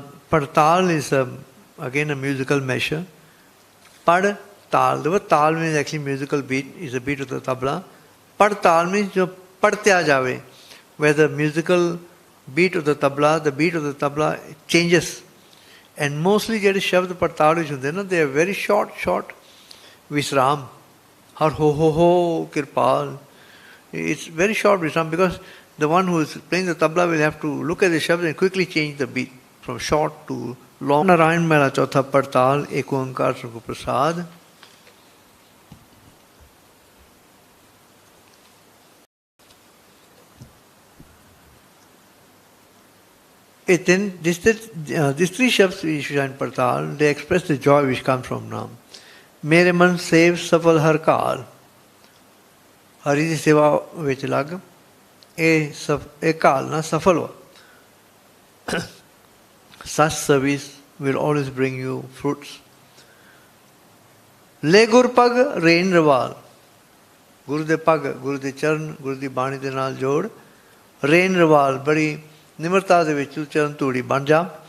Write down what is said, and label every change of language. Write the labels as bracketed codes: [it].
[en] Partaal is again a musical measure. Par taal, the word taal means actually musical beat, is a beat of the tabla. Par taal means [pa] ਜੋ ਪੜਤਿਆ ਜਾਵੇ, [en] where the musical beat of the beat of the tabla changes. And mostly [pa] ਜਿਹੜੇ ਸ਼ਬਦ ਪੜਤਾਲ ਵਿੱਚ ਹੁੰਦੇ ਨਾ, [en] they are very short visram. [pa] ਹਰ ਹੋ Kirpal. [en] It's very short visram, because the one who is playing the tabla will have to look at the shabd and quickly change the beat from short to long. [pa] Narayan mehla chautha partal, ek oankar sabko prasad. [en] These 3 shabds which are in partal, they express the joy which comes from Naam. [pa] Mere man sev safal har kaal। ਹਰੀ ਦੀ ਸੇਵਾ ਵਿੱਚ ਲੱਗ, ਇਹ ਕਾਲ ਨਾ ਸਫਲ ਹੋ। [en] Such service will always bring you fruits. [pa] ਲੈ ਗੁਰ ਪਗ rain ਰਵਾਲ। ਗੁਰੂ ਦੇ ਪਗ, ਗੁਰੂ ਦੇ ਚਰਨ, ਗੁਰੂ ਦੀ ਬਾਣੀ ਦੇ ਨਾਲ ਜੋੜ। ਰੇਨ ਰਵਾਲ, ਬੜੀ ਨਿਮਰਤਾ ਦੇ ਵਿੱਚ ਤੂੰ ਚਰਨ ਧੂੜੀ ਬਣ ਜਾ।